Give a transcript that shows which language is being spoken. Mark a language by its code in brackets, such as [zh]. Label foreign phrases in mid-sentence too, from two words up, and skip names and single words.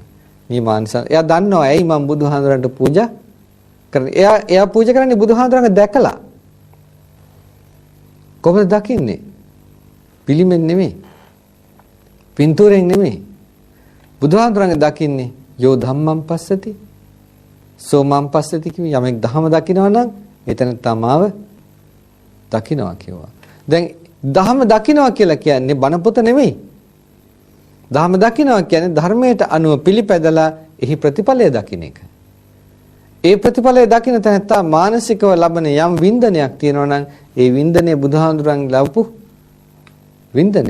[si] මේ මානසං එයා දන්නවා ඇයි මම බුදුහාඳුරන්ට පූජා කරන්නේ. එයා පූජා කරන්නේ බුදුහාඳුරන්ව දැකලා. කොහොමද දකින්නේ? පිළිමෙන් නෙමෙයි. පින්තූරෙන් නෙමෙයි. බුදුහාඳුරන්ව දකින්නේ [pi] යෝ ධම්මං පස්සති සෝ මං පස්සති [si] කිවි යමෙක් ධම දකිනවා නම් එතන තමාව දකිනවා කියවා. දැන් ධම දකිනවා කියලා කියන්නේ බණ පොත නෙමෙයි. ධම දකිනවා කියන්නේ ධර්මයට අනුව පිළිපැදලා එහි ප්‍රතිඵලය දකින්න එක. ඒ ප්‍රතිඵලය දකින්න තැනත්තා මානසිකව ලබන යම් වින්දනයක් තියෙනවා නම් ඒ වින්දනය බුදුහාඳුරන් ලැබපු වින්දනය.